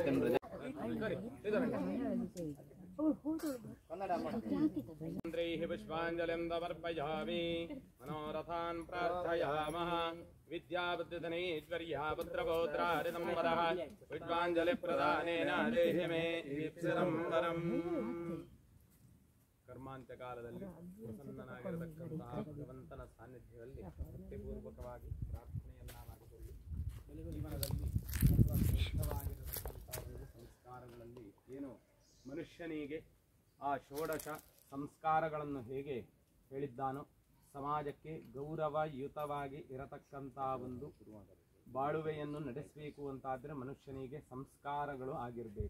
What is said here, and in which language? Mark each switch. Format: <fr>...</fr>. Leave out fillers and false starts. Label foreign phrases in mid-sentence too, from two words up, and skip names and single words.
<sa>इत्यन्द्रैः पुष्पाञ्जलिं समर्पयामि मनोरथान् प्रार्थयामः विद्याबुद्धिधनैश्वर्या पुत्रपौत्रारितं वरः पुष्पाञ्जलिप्रदानेन देहि मे दीप्सितं वरम्</sa> <kn>ಕರ್ಮಾಂತ್ಯಕಾಲದಲ್ಲಿ ಪ್ರಸನ್ನನಾಗಿರತಕ್ಕಂತಹ ಭಗವಂತನ ಸಾನ್ನಿಧ್ಯದಲ್ಲಿ ಭಕ್ತಿಪೂರ್ವಕವಾಗಿ ಪ್ರಾರ್ಥನೆಯನ್ನ ಮಾಡಿಕೊಳ್ಳಿ. ಜೀವನದಲ್ಲಿ ಶ್ರೇಷ್ಠವಾಗಿರತಕ್ಕಂತಹ ಸಂಸ್ಕಾರಗಳಲ್ಲಿ ಏನು ಮನುಷ್ಯನಿಗೆ ಆ ಷೋಡಶ ಸಂಸ್ಕಾರಗಳನ್ನು ಹೇಗೆ ಹೇಳಿದ್ದಾನೋ ಸಮಾಜಕ್ಕೆ ಗೌರವಯುತವಾಗಿ ಇರತಕ್ಕಂಥ ಒಂದು ಬಾಳುವೆಯನ್ನು ನಡೆಸಬೇಕು ಅಂತಾದರೆ ಮನುಷ್ಯನಿಗೆ ಸಂಸ್ಕಾರಗಳು ಆಗಿರಬೇಕು.</kn>